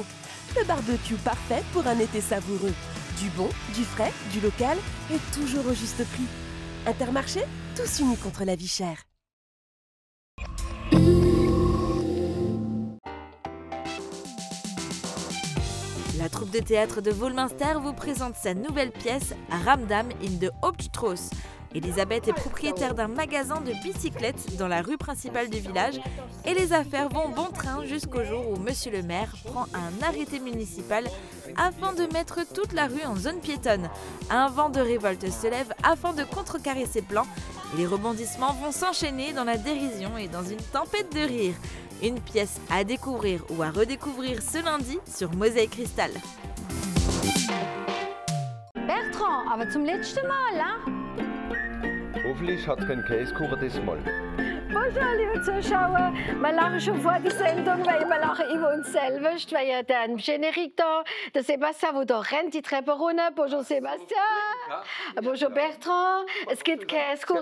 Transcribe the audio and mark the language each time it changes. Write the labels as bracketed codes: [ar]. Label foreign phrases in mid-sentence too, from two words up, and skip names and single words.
[fr] Le barbecue parfait pour un été savoureux. Du bon, du frais, du local et toujours au juste prix. Intermarché, tous unis contre la vie chère. La troupe de théâtre de Wolminster vous présente sa nouvelle pièce Ramdam in the Hauptstraße. Elisabeth est propriétaire d'un magasin de bicyclettes dans la rue principale du village et les affaires vont bon train jusqu'au jour où Monsieur le maire prend un arrêté municipal afin de mettre toute la rue en zone piétonne. Un vent de révolte se lève afin de contrecarrer ses plans et les rebondissements vont s'enchaîner dans la dérision et dans une tempête de rire. Une pièce à découvrir ou à redécouvrir ce lundi sur Mosaïque Cristal. Bertrand, [de] aber zum letzten Mal, hein? Hoffentlich hat kein Käsekuchen diesmal. Bonjour, liebe Zuschauer. Wir lachen schon vor der Sendung, weil wir lachen über uns selbst, weil ja der Générique da, der Sébastien, der da rennt die Treppe runter. [fr] Bonjour Sébastien. Bonjour Bertrand. [de] Es gibt Käsekuchen.